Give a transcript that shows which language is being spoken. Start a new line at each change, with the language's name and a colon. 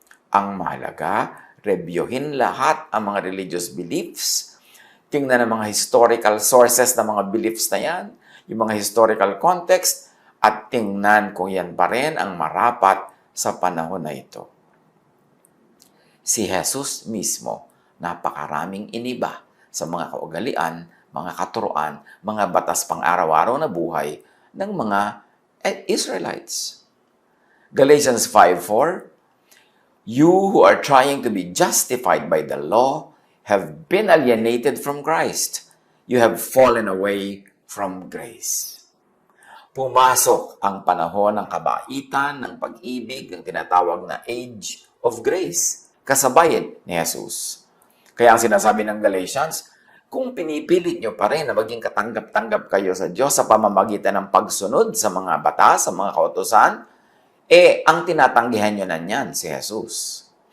Filipino: Ang mahalaga, reviewin lahat ang mga religious beliefs, tingnan ang mga historical sources ng mga beliefs na yan, yung mga historical context, at tingnan kung yan pa rin ang marapat sa panahon na ito. Si Jesus mismo, napakaraming iniba sa mga kaugalian, mga katuruan, mga batas pang-araw-araw na buhay ng mga Israelites.
English: Galatians 5:4, "You who are trying to be justified by the law have been alienated from Christ. You have fallen away from grace."
Filipino: Pumasok ang panahon ng kabaitan, ng pag-ibig, ng tinatawag na age of grace, kasabayan ni Jesus. Kaya ang sinasabi ng Galatians, kung pinipilit nyo pa rin na maging katanggap-tanggap kayo sa Diyos sa pamamagitan ng pagsunod sa mga batas, sa mga kautusan, ang tinatanggihan nyo na niyan si Jesus.